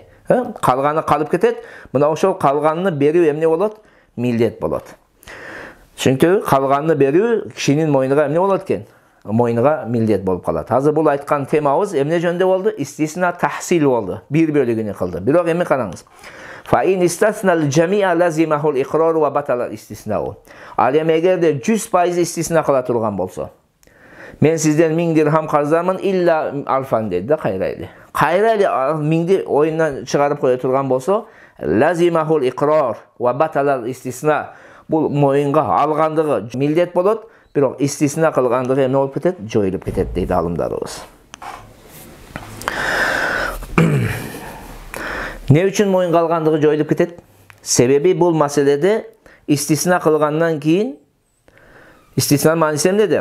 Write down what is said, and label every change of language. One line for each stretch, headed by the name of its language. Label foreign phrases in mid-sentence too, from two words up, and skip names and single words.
Kyrgyz: Калганы калып кетет. Мына ошол калганын берүү эмне болот? Милдет болот. Чүнкү калганын берүү кишинин мойнуга эмне болот экен? Мойнуга милдет болуп калат. Азыр бул айткан темабыз эмне жөнүндө болду? Истисна тахсил болду. Бир бөлүгүнү кылды. Бирок эми караңыз.
Arabic: فإن استثنى الجميع لزمه الإقرار وبطل الاستثناء.
Kyrgyz: Ал эми эгерде 100% истисна кыла турган болсо, мен сизден 1000 дирхам карыздармын
Arabic: إلا ألفا
Kyrgyz: деди да, кайрайли. Кайрайли 1000ди оюндан чыгарып кое турган болсо,
Arabic: لزمه الإقرار وبطل الاستثناء.
Kyrgyz: Бул моюнга алгандыгы милдет болот, бирок истисна кылгандыгы эмне болуп кетет? Жоюлуп кетет дейт алымдарыбыз. Не үчүн моюнга алгандыгы жоюлуп кетет? Себеби бул маселеде истисна кылгандан кийин истисна мааниси эмнеде?